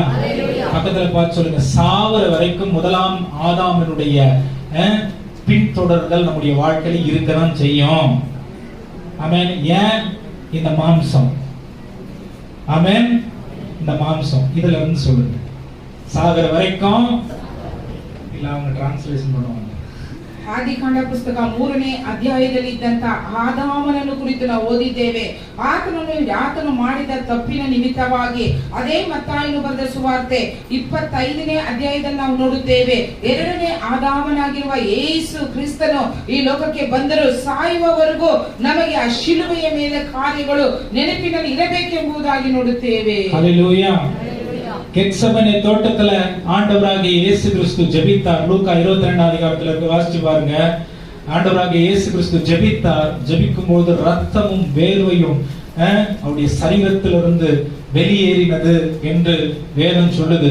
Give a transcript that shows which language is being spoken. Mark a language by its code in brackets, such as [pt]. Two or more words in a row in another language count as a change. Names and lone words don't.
[ta] பக்கத்துல பார்த்து சொல்லுங்க, சாவர வரைக்கும் 1ஆம் ஆதாமினுடைய பின்தொடர்கள் நம்முடைய வாழ்க்கையில் இருக்கதான் செய்யும். ஆமென். ஏன்? இந்த மாம்சம். ஆமென். இந்த மாம்சம் இதுல சொல்லுங்க, சாகர வரைக்கும். இல்ல அவங்க டிரான்ஸ்லேஷன் பண்ணுவாங்க. [kn] ಆದಿಕಾಂಡ ಪುಸ್ತಕ 3ನೇ ಅಧ್ಯಾಯದಲ್ಲಿ ಇದ್ದಂತ ಆದಾಮನನ್ನು ಕುರಿತು ನಾವು ಓದಿದ್ದೇವೆ. ಆತನು ಮಾಡಿದ ತಪ್ಪಿನ ನಿಮಿತ್ತವಾಗಿ ಅದೇ ಮತ್ತಾಯನು ಬರೆದ ಸುವಾರ್ತೆ 25ನೇ ಅಧ್ಯಾಯದಲ್ಲಿ ನಾವು ನೋಡುತ್ತೇವೆ. 2ನೇ ಆದಾಮನಾಗಿರುವ ಯೇಸು ಕ್ರಿಸ್ತನು ಈ ಲೋಕಕ್ಕೆ ಬಂದರು. ಸಾಯುವವರೆಗೂ ನಮಗೆ ಆ ಶಿಲುಬೆಯ ಮೇಲೆ ಕಾರ್ಯಗಳು ನೆನಪಿನಲ್ಲಿ ಇರಬೇಕೆಂಬುದಾಗಿ ನೋಡುತ್ತೇವೆ. ಹಲ್ಲೆಲೂಯಾ. [ta] கெத்சமனே தோட்டத்துல ஆண்டவராகிய இயேசு கிறிஸ்து ஜெபித்தார். லூக்கா 22 அதிகாரத்துல வாசிச்சு பாருங்க. ஆண்டவராகிய இயேசு கிறிஸ்து ஜெபித்தார். ஜெபிக்கும் போது ரத்தமும் வேர்வையும் அவருடைய சரீரத்திலிருந்து வெளியேறினது என்று வேதம் சொல்லுது.